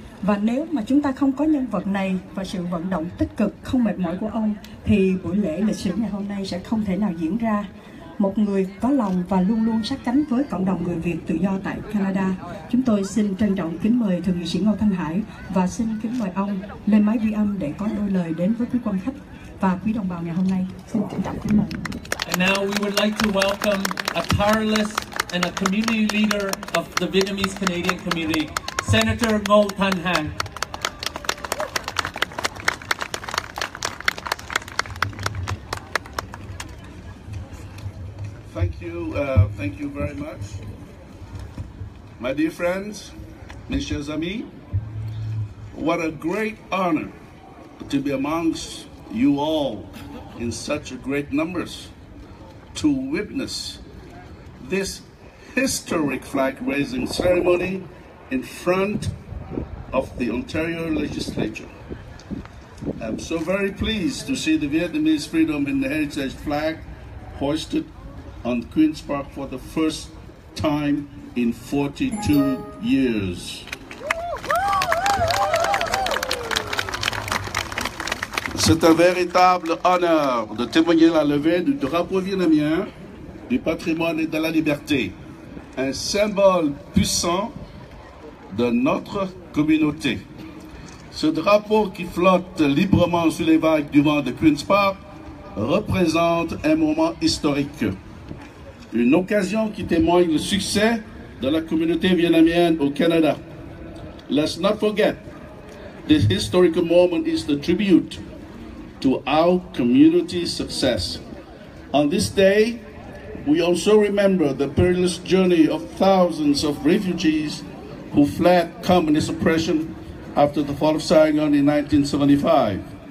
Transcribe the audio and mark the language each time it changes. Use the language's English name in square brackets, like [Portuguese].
[Vietnamese] Và nếu mà chúng ta không có nhân vật này và sự vận động tích cực không mệt mỏi của ông, thì buổi lễ lịch sử ngày hôm nay sẽ không thể nào diễn ra. Một người có lòng và luôn luôn sát cánh với cộng đồng người Việt tự do tại Canada. Chúng tôi xin trân trọng kính mời Thượng nghị sĩ Ngô Thanh Hải và xin kính mời ông lên máy ghi âm để có đôi lời đến với quý quan khách và quý đồng bào ngày hôm nay. Xin trân trọng kính mời. [English] And now we would like to welcome a tireless and a community leader of the Vietnamese Canadian community, Senator Ngô Thanh Hải. Thank you very much. My dear friends, [French] mes chers amis, [English] what a great honor to be amongst you all in such a great numbers to witness this historic flag-raising ceremony in front of the Ontario legislature. I'm so very pleased to see the Vietnamese freedom and the heritage flag hoisted on Queen's Park for the first time in 42 years. [French] C'est un véritable honneur de témoigner la levée du drapeau vietnamien du patrimoine et de la liberté, un symbole puissant de notre communauté. Ce drapeau qui flotte librement sur les vagues du vent de Queen's Park représente un moment historique, une occasion qui témoigne le succès de la communauté vietnamienne au Canada. [English] Let's not forget, this historical moment is the tribute to our community's success. On this day, we also remember the perilous journey of thousands of refugees who fled communist oppression after the fall of Saigon in 1975.